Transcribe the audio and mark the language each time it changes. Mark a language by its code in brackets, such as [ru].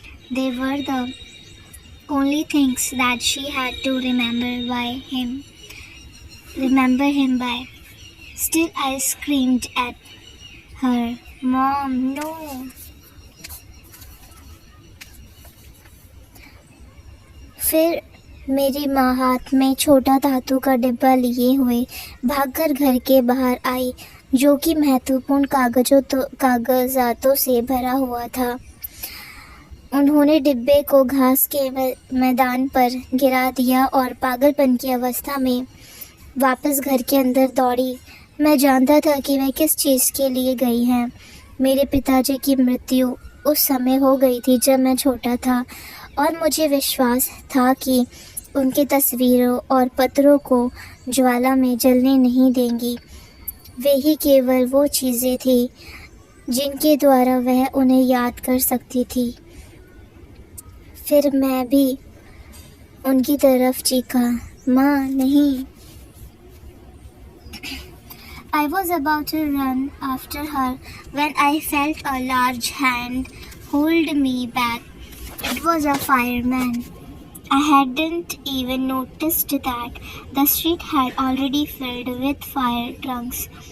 [en] They were the only things that she had to remember him by. Still I screamed at her, "Mom, no!" [hi] फिर मेरी माँ हाथ में छोटा धातु का डिब्बा लिए हुए भागकर घर के बाहर आई, जो कि महत्वपूर्ण कागजातों से भरा हुआ था। उन्होंने डिब्बे को घास के मैदान पर गिरा दिया और पागलपन की अवस्था में वापस घर के अंदर दौड़ी। मैं जानता था कि वह किस चीज़ के लिए गई हैं। मेरे पिताजी की मृत्यु उस समय हो गई थी जब मैं छोटा था, और मुझे विश्वास था कि उनकी तस्वीरों और पत्रों को ज्वाला में जलने नहीं देंगी। वे ही केवल वो चीज़ें थी जिनके द्वारा वह उन्हें याद कर सकती थी। फिर मैं भी उनकी तरफ चीखा, "माँ, नहीं!" [en] I was about to run after her when I felt a large hand hold me back. It was a fireman. I hadn't even noticed that the street had already filled with fire trunks.